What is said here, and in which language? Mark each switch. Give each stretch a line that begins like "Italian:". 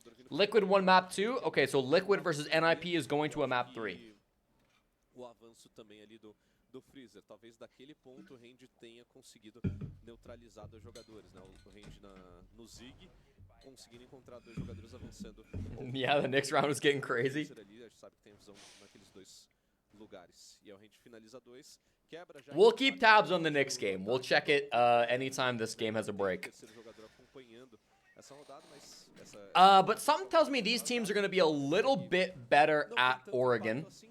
English: Liquid won map 2. Okay, so Liquid versus NIP is going to a map 3.
Portuguese: O avanço também ali do Freezer. Talvez daquele ponto o Range tenha conseguido neutralizar dois jogadores, né? O Range no Zig, conseguindo encontrar dois jogadores avançando.
English: Yeah, the next round was getting crazy.
Portuguese: Ali, a gente sabe que tem visão naqueles dois lugares. E aí o Range finaliza dois. Quebra já.
English: We'll keep tabs on the Knicks game. We'll check it anytime this game has a break.
Portuguese: Terceiro jogador acompanhando essa rodada, mas essa
English: But something tells me these teams are going to be a little bit better at Oregon.